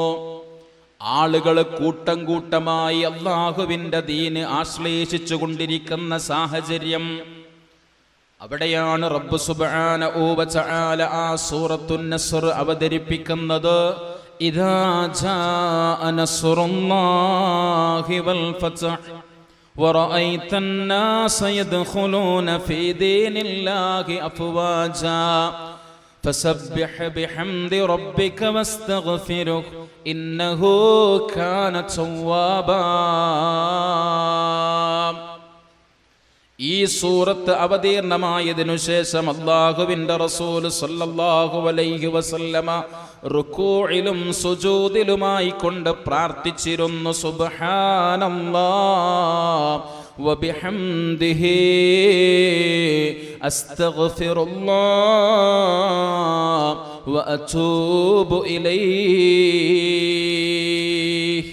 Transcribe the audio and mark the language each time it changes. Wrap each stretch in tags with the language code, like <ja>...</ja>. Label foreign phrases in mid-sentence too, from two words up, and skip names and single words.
<ml>ആളുകൾ കൂട്ടം കൂട്ടമായി അല്ലാഹുവിന്റെ ദീന് ആശ്ലേഷിച്ചു കൊണ്ടിരിക്കുന്ന സാഹചര്യം. അവിടെയാണ് റബ്ബ്</ml> <ar>سبحانه وتعالى</ar> <ml>ആ സൂറത്തുൻ നസ്ർ അവതരിപ്പിക്കുന്നത്.</ml> <ar>إذا جاء نصر الله والفتح وَرَأَيْتَ النَّاسَ يَدْخُلُونَ فِي دِينِ اللَّهِ أَفْوَاجًا فَسَبِّحْ بِحَمْدِ رَبِّكَ وَاسْتَغْفِرْهُ إِنَّهُ كَانَ تَوَّابًا.</ar> <ml>ഈ സൂറത്ത് അവതീർണമായതിനു ശേഷം അല്ലാഹുവിന്റെ റസൂൽ</ml> <ar>صلى الله عليه وسلم</ar> <ml>റുകൂഇലും സുജൂദിലുമായി കൊണ്ട് പ്രാർത്ഥിച്ചിരുന്നു.</ml> <ar>سبحان الله وبحمده أستغفر الله وأتوب إليه.</ar>